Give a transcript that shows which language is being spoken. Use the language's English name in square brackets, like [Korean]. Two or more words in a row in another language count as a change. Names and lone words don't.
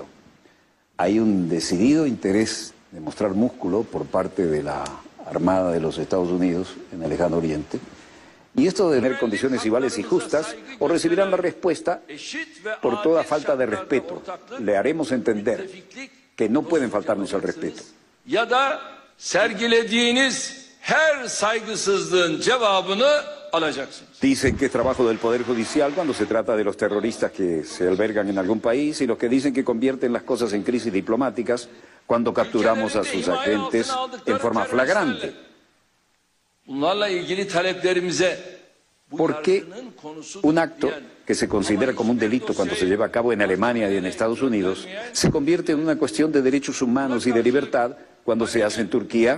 [Spanish] Hay un decidido interés de mostrar músculo por parte de la Armada de los Estados Unidos en el lejano oriente. Y esto de tener condiciones iguales y justas, o recibirán la respuesta por toda falta de respeto. Le haremos entender que no pueden faltarnos el respeto. [Turkish] Ya da sergilediğiniz her saygısızlığın cevabını alacaksınız. [Spanish] Dicen que es trabajo del Poder Judicial cuando se trata de los terroristas que se albergan en algún país y los que dicen que convierten las cosas en crisis diplomáticas cuando capturamos a sus agentes en forma flagrante. ¿Por qué un acto que se considera como un delito cuando se lleva a cabo en Alemania y en Estados Unidos se convierte en una cuestión de derechos humanos y de libertad cuando se hace en Turquía?